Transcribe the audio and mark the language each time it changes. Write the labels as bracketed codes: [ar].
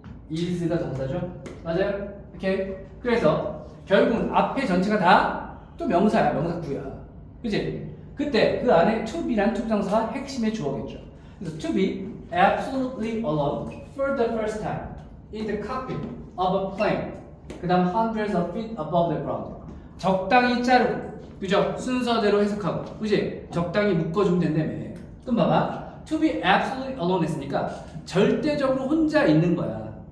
[ko] is가 동사죠? 맞아요? 오케이. 그래서 결국은 앞에 전체가 다 또 명사야, 명사구야. 그치? 그때 그 안에 to be란 투부정사가 핵심의 주어겠죠. 그래서 [en] to be absolutely alone for the first time in the cockpit of a plane. [ko] 그 다음 [en] hundreds of feet above the ground. [ko] 적당히 자르고, 그죠? 순서대로 해석하고, 그지? 적당히 묶어주면 된다며. 그럼 봐봐. [en] to be absolutely alone [ko] 했으니까 절대적으로 혼자 있는 거야.